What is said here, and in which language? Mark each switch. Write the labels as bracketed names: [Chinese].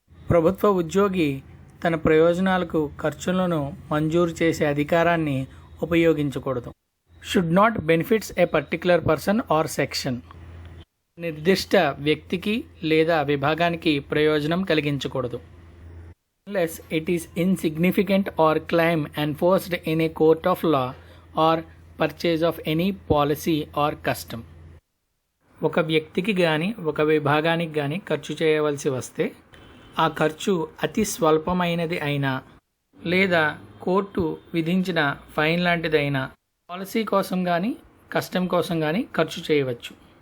[Telugu] ప్రభుత్వ ఉద్యోగి తన ప్రయోజనాలకు ఖర్చులను మంజూరు చేసే అధికారాన్ని ఉపయోగించకూడదు. [English] Should not benefits a particular person or section. [Telugu] నిర్దిష్ట వ్యక్తికి లేదా విభాగానికి ప్రయోజనం కలిగించకూడదు. [English] unless it is insignificant or claim enforced in a court of law or purchase of any policy or custom. [Telugu] ఒక వ్యక్తికి కానీ ఒక విభాగానికి కానీ ఖర్చు చేయవలసి వస్తే ఆ ఖర్చు అతి స్వల్పమైనది అయినా లేదా కోర్టు విధించిన ఫైన్ లాంటిదైనా పాలసీ కోసం కానీ కస్టమ్ కోసం కానీ ఖర్చు చేయవచ్చు.